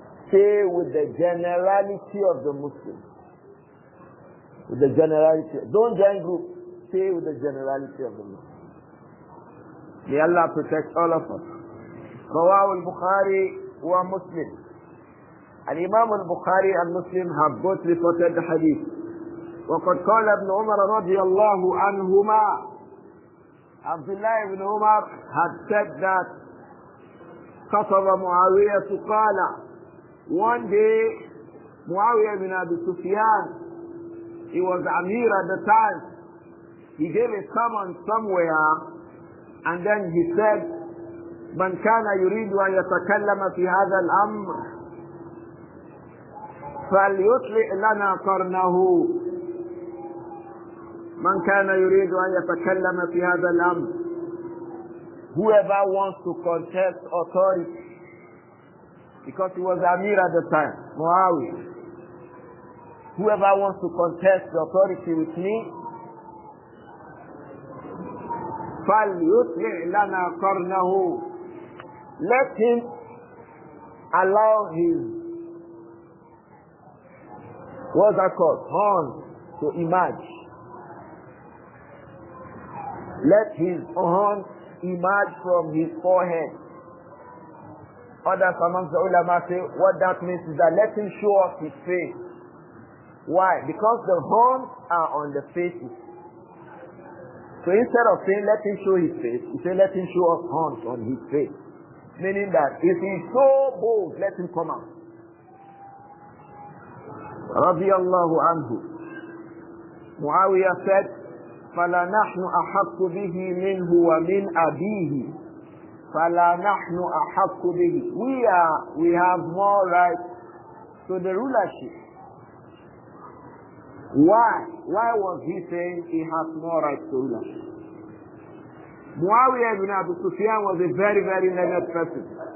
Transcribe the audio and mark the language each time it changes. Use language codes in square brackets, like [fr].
[en] Stay with the generality of the Muslims. With the generality. Don't join groups. Stay with the generality of the Muslims. May Allah protect all of us. [ar] Rawahu al-Bukhari wa Muslim. [en] Al-Imam al-Bukhari and Muslim have both reported the hadith. [ar] وقد قال ابن عمر رضي الله عنهما. [en] Abdullah ibn Umar had said that [ar] خطب معاوية قال, [en] one day Muawiyah ibn Abi Sufyan, he was Amir at the time, he gave a sermon somewhere and then he said, [ar] من كان يريد أن يتكلم في هذا الأمر فليطلع لنا قرنه. من كان يريد أن يتكلم في هذا الأمر. [en] Whoever wants to contest authority, because he was Amir at the time, Muawiyah. Whoever wants to contest the authority with me, [ar] فَلْيُطْلِعْ لَنَا قَرْنَهُ. [en] Let him allow his, what's that called? Horn to emerge. Let his horn emerge from his forehead. Others amongst the ulama say what that means is that let him show off his face. Why? Because the horns are on the faces. So instead of saying let him show his face, he say let him show off horns on his face. Meaning that if he is so bold, let him come out. [ar] Radiyallahu anhu. [en] Muawiyah said, [ar] فَلَا نَحْنُ أَحَقُّ بِهِ مِنْهُ وَمِنْ أَبِيهِ. فَلَا نَحْنُ أَحَقُّ بِهِ. [en] We have more right to the rulership. Why? Why was he saying he has more right to rulership? Muawiyah ibn Abi Sufyan was a very, very learned person.